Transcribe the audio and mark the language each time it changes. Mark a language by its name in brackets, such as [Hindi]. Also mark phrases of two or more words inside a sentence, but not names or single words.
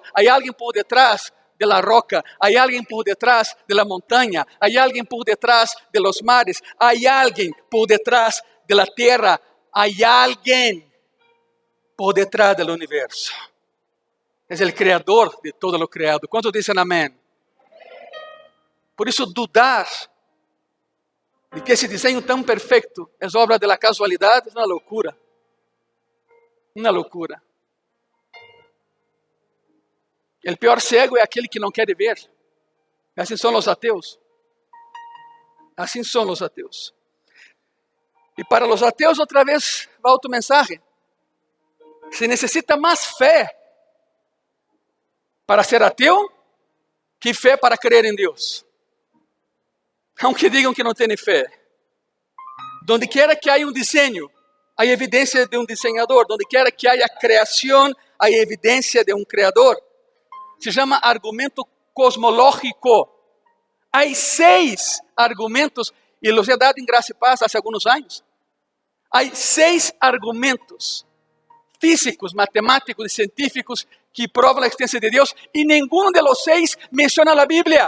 [Spanish] Hay alguien por detrás de la roca. Hay alguien por detrás de la montaña. Hay alguien por detrás de los mares. Hay alguien por detrás de la tierra. Hay alguien por detrás del universo. Es el creador de todo lo creado. ¿Cuántos dicen amén? [Portuguese] Por isso, dudar de que esse desenho tão perfeito é obra da casualidade é uma loucura. Uma loucura. O pior cego é aquele que não quer ver. Assim são os ateus. Assim são os ateus. E para os ateus, outra vez, vai outro mensagem. Se necessita mais fé para ser ateu que fé para crer em Deus. Aunque digam que não têm fé. [Spanish] Donde quiera que haya [Portuguese] um desenho, há evidência de um desenhador. [Spanish] Donde quiera que haya [Portuguese] criação, há evidência de um criador. Se chama argumento cosmológico. Há 6 argumentos, e [Spanish] los he dado [Portuguese] em Graça e Paz há alguns anos. Há 6 argumentos físicos, matemáticos e científicos que provam a existência de Deus, e nenhum de los 6 menciona a Bíblia.